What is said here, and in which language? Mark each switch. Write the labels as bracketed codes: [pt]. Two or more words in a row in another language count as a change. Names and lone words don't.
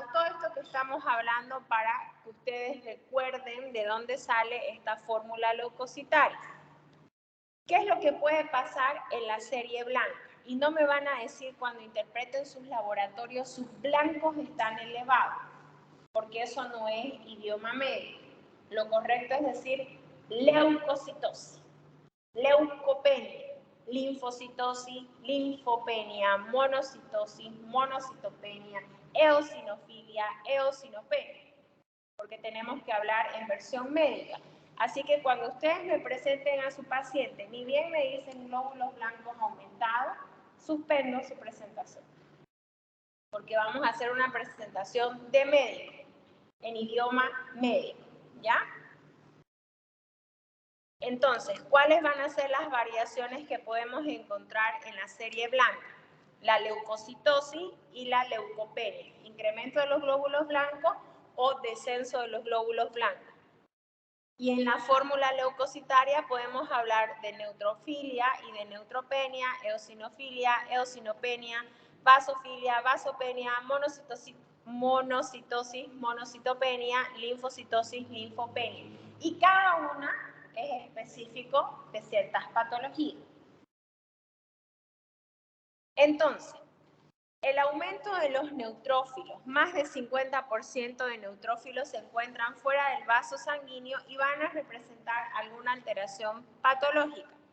[es] Todo esto que estamos hablando para que ustedes recuerden de dónde sale esta fórmula leucocitaria. ¿Qué es lo que puede pasar en la serie blanca? Y no me van a decir cuando interpreten sus laboratorios, sus blancos están elevados, porque eso no es idioma médico. Lo correcto es decir leucocitosis, leucopenia, linfocitosis, linfopenia, monocitosis, monocitopenia, eosinofilia, eosinopenia, porque tenemos que hablar en versión médica. Así que cuando ustedes me presenten a su paciente, ni bien me dicen glóbulos blancos aumentados, suspendo su presentación, porque vamos a hacer una presentación de médico, en idioma médico, ¿ya? Entonces, ¿cuáles van a ser las variaciones que podemos encontrar en la serie blanca? La leucocitosis y la leucopenia, incremento de los glóbulos blancos o descenso de los glóbulos blancos. Y en la fórmula leucocitaria podemos hablar de neutrofilia y de neutropenia, eosinofilia, eosinopenia, basofilia, basopenia, monocitosis, monocitopenia, linfocitosis, linfopenia. Y cada una es específico de ciertas patologías. Entonces, el aumento de los neutrófilos, más del 50% de neutrófilos se encuentran fuera del vaso sanguíneo y van a representar alguna alteración patológica.